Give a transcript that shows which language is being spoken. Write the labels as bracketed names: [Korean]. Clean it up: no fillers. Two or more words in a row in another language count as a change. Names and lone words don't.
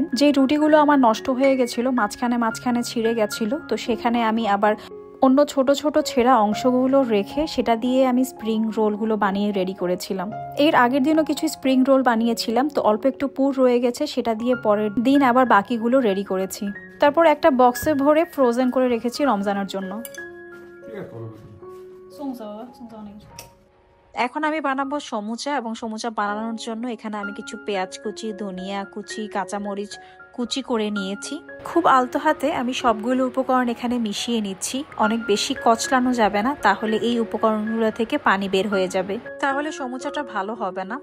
[Bangla] যে রুটিগুলো আমার নষ্ট হয়ে গেছিলো, মাঝখানে ছিঁড়ে গেছিলো, তো সেখানে আমি আবার অন্য ছোট ছোট ছেঁড়া অংশগুলো রেখে সেটা দিয়ে আমি [English] spring rolls [Bangla] বানিয়ে রেডি করেছিলাম। এর আগের দিনও কিছু [English] spring roll [Bangla] বানিয়েছিলাম, তো অল্প একটু পুর রয়ে গেছে, সেটা দিয়ে পরের দিন আবার বাকিগুলো রেডি করেছি। তারপর একটা বক্সে ভরে ফ্রোজেন করে রেখেছি রমজানের জন্য। [Chinese] 送走了，送走那个。 [Bangla] এখন আমি বানাবো সমুচা, এবং সমুচা বানানোর জন্য এখানে আমি কিছু পেঁয়াজ কুচি, ধনিয়া কুচি, কাঁচামরিচ কুচি করে নিয়েছি। খুব আলতো হাতে আমি সবগুলো উপকরণ এখানে মিশিয়ে নিচ্ছি। অনেক বেশি কচলানো যাবে না, তাহলে এই উপকরণগুলো থেকে পানি বের হয়ে যাবে, তাহলে সমুচাটা ভালো হবে না।